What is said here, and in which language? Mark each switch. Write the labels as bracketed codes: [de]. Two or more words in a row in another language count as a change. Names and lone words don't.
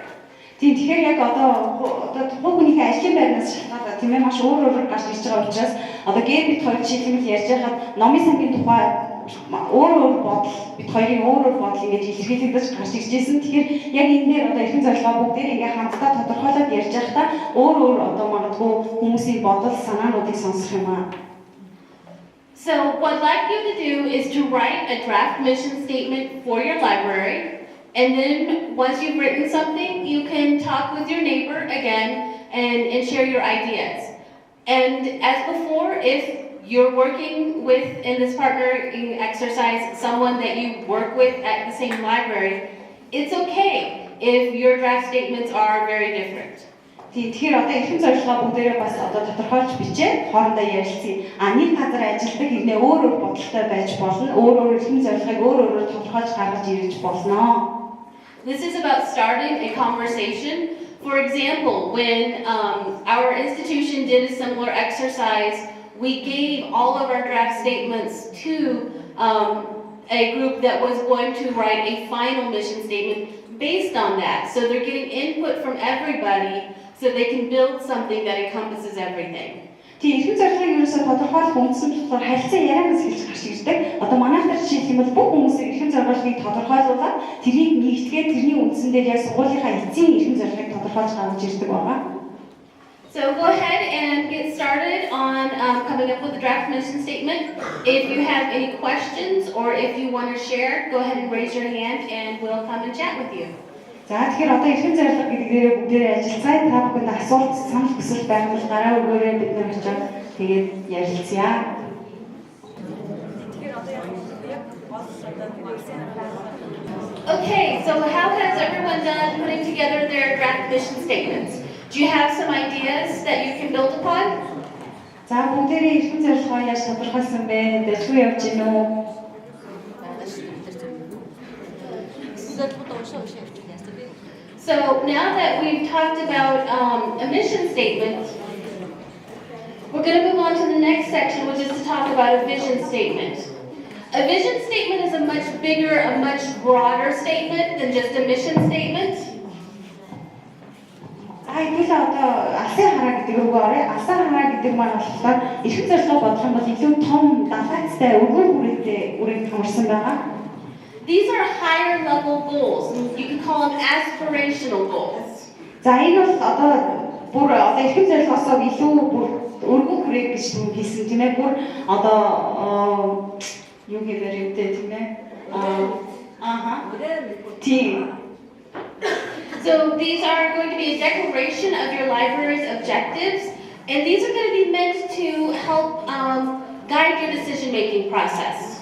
[mn] Тийм тэгэхээр яг одоо тухайн ажлын байрнаас шалтгаалаад тийм ээ маш өөр гарч ирж байгаа учраас одоо Gabe бид хоёр жишээлбэл ярьж байхад номын сангийн тухай өөр бодол бид хоёрын өөр бодол ингэж илэрхийлэгдэж гарч ирж байсан. Тэгэхээр яг энэ дээр одоо эрхэм зорилгоо бүгдээр ингээ хамтдаа тодорхойлоод ярьж байхдаа өөр одоо магадгүй хүмүүсийн бодол санаануудыг сонсох юм аа. [en] So what I'd like you to do is to write a draft mission statement for your library. And then once you've written something, you can talk with your neighbor again and share your ideas. And as before, if you're working with, in this partnering exercise, someone that you work with at the same library, it's okay if your draft statements are very different. [mn] Тэгэхээр одоо эрхэм зорилгоо бүгдээрээ бас одоо тодорхойлж бичээд хоорондоо ярилцъя. Нэг газар ажилладаг хэрнээ өөр бодолтой байж болно. Өөр эрхэм зорилгыг өөр тодорхойлж гаргаж ирж болно. [en] This is about starting a conversation. For example, when our institution did a similar exercise, we gave all of our draft statements to a group that was going to write a final mission statement based on that. So they're getting input from everybody so they can build something that encompasses everything. [mn] Тийм эрхэм зорилгыг ерөөсөө тодорхойлох үндсэн болохоор харилцан ярианаас эхэлж гарч ирдэг. Одоо манайх дээр жишээлх юм бол бүх хүмүүс эрхэм зорилгыг тодорхойлуулаад тэрийг нэгтгэгээд тэрний үндсэн дээр яг сургуулийнхаа эцсийн эрхэм зорилгыг тодорхойлж гаргаж ирдэг байгаа. [en] So go ahead and get started on coming up with a draft mission statement. If you have any questions or if you want to share, go ahead and raise your hand and we'll come and chat with you. [mn] За тэгэхээр одоо эрхэм зорилго гэдгээр бүгдээрээ ажиллацгаая. Та бүхэнд асуулт санал хүсэл байгаа бол гараа өгөөрэй, бид нар очиод тэгээд ярилцъя. [en] Okay, so how has everyone done putting together their draft mission statements? Do you have some ideas that you can build upon? [mn] За бүгдээрээ эрхэм зорилгоо яаж тодорхойлсон бэ? Дэлгүү явж гин үү? [en] So now that we've talked about a mission statement, we're going to move on to the next section, which is to talk about a vision statement. A vision statement is a much bigger, a much broader statement than just a mission statement. [mn] Тэгвэл одоо алсын хараа гэдэг рүү орё. Алсын хараа гэдэг маань болохоор эрхэм зорилгоо бодлох юм бол илүү том, далайцтай, өргөн үрийг хамарсан байгаа. [en] These are higher level goals. You can call them aspirational goals. [mn] За энэ бол одоо бүр одоо эрхэм зорилгоосоо илүү бүр өргөн үрийг гэж хэлсэн тийм ээ. Бүр одоо юу гэхээр өвдөө тийм ээ. Тийм. [en] So these are going to be a declaration of your library's objectives, and these are going to be meant to help guide your decision-making process.